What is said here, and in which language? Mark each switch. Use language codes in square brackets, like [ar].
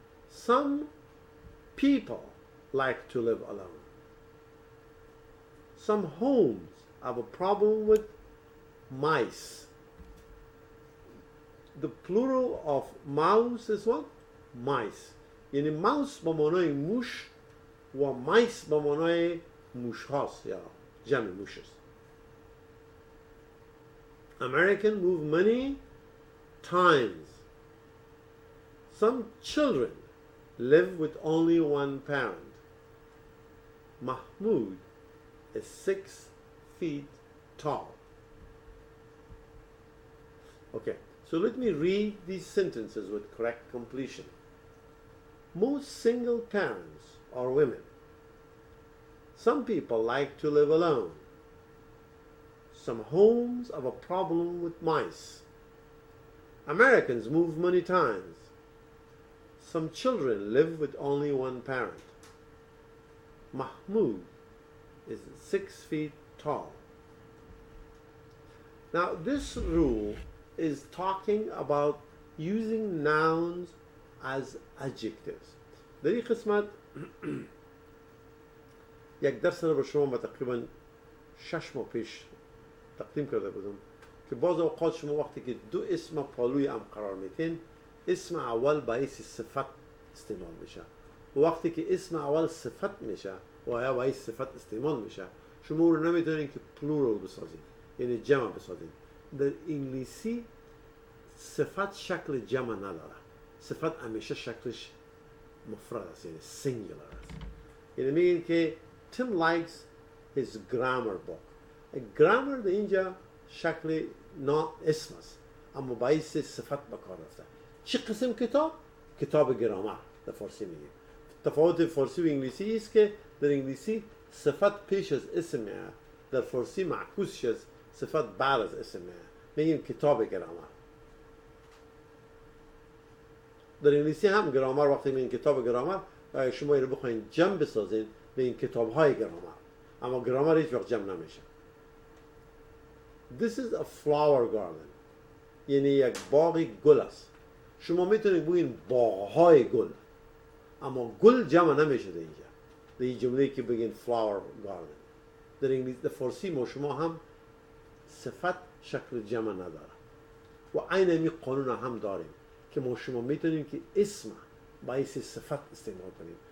[en] Some people like to live alone. Some homes have a problem with mice. The plural of mouse is what? Mice. [fa] یعنی mouse با معنای موش و mice با معنای موش هاست یا جمع موش است. [en] American move many times. Some children live with only one parent. Mahmoud is 6 feet tall. Okay, so let me read these sentences with correct completion. Most single parents are women. Some people like to live alone. Some homes have a problem with mice. Americans move many times. Some children live with only one parent. Mahmoud is 6 feet tall. Now this rule is talking about using nouns as adjectives. [fa] در این قسمت یک درس رو به شما با تقریبا 6 ماه پیش تقدیم کرده بودم که بعض اوقات شما وقتی که دو اسم پالوی هم قرار میتین اسم اول باعث صفت استعمال میشه و وقتی که اسم اول صفت میشه و یا باعث صفت استعمال میشه شما رو نمیتونین که پلورال بسازین یعنی جمع بسازین. در انگلیسی صفت شکل جمع نداره. صفت همیشه شکلش مفرد است یعنی سینگولار است. یعنی میگین که [en] Tim likes his grammar book. [fa] grammar در اینجا شکل اسم است اما باعث صفت بکار رفته. چه قسم کتاب؟ کتاب گرامر در فارسی میگه. تفاوت فارسی و انگلیسی است که در انگلیسی صفت پیش از اسم میاد در فارسی معکوس شد صفت بعد از اسمه، میگیم کتاب گرامر. در انگلیسی هم گرامر وقتی میگیم کتاب گرامر شما اینو بخواین جمع بسازین به این کتاب های گرامر، اما گرامر هیچ وقت جمع نمیشه. [en] This is a flower garden، [fa] یعنی یک باغ گل است. شما میتونید بگین باغ های گل، اما گل جمع نمیشه در اینجا، در این جمله که بگین flower garden. در انگلیسی در فارسی ما شما هم صفت شکل جمع نداره و عین این قانون هم داریم که ما شما میتونیم که اسم باعث صفت استعمال کنیم.